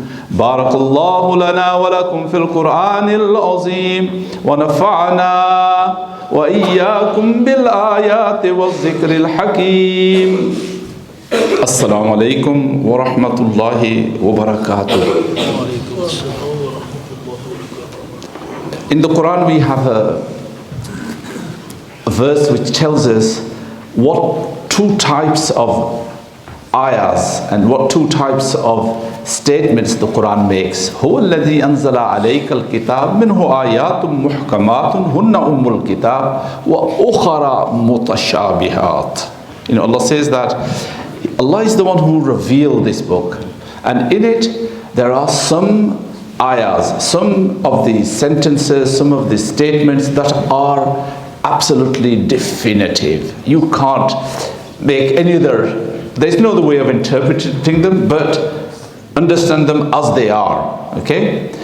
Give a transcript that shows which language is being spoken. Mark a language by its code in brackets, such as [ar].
[ar] بارك الله لنا ولكم في القرآن العظيم ونفعنا وإياكم بالآيات والذكر الحكيم السلام عليكم ورحمة الله وبركاته. [en] In the Quran we have a verse which tells us what two types of ayahs and what two types of statements the Quran makes. [ar] هو الذي أنزل عليك الكتاب منه آيات محكمات هن أم الكتاب وأخرى متشابهات. [en] Allah says that Allah is the one who revealed this book, and in it there are some ayahs, some of the sentences, some of the statements that are absolutely definitive. You can't make any other, there's no other way of interpreting them but understand them as they are. Okay?